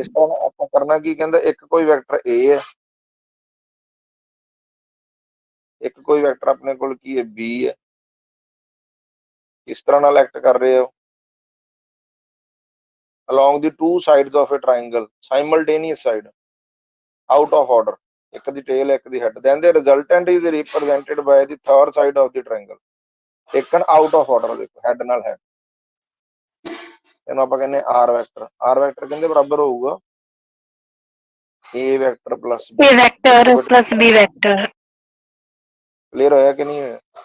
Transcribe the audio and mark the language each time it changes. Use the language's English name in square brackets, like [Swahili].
[Punjabi] ਇਸ ਤਰ੍ਹਾਂ ਆਪਾਂ ਕਰਨਾ ਕੀ ਕਹਿੰਦਾ, ਇੱਕ ਕੋਈ ਵੈਕਟਰ A ਹੈ, ਇੱਕ ਕੋਈ ਵੈਕਟਰ ਆਪਣੇ ਕੋਲ ਕੀ ਹੈ B ਹੈ। ਇਸ ਤਰ੍ਹਾਂ ਨਾਲ ਐਕਟ ਕਰ ਰਹੇ ਹੋ [English] along the two sides of a triangle simultaneous side out of order, [Punjabi] ਇੱਕ ਦੀ ਟੇਲ ਇੱਕ ਦੀ head. [English] then the resultant is represented by the third side of the triangle taken out of order। [Punjabi] ਦੇਖੋ head ਨਾਲ head, ਇਹਨੂੰ ਆਪਾਂ ਕਹਿੰਦੇ R vector. R vector ਕਹਿੰਦੇ ਬਰਾਬਰ ਹੋਊਗਾ A vector plus B। [English] A vector plus B vector. [Punjabi] Clear ਹੋਇਆ ਕਿ ਨਹੀਂ ਹੋਇਆ?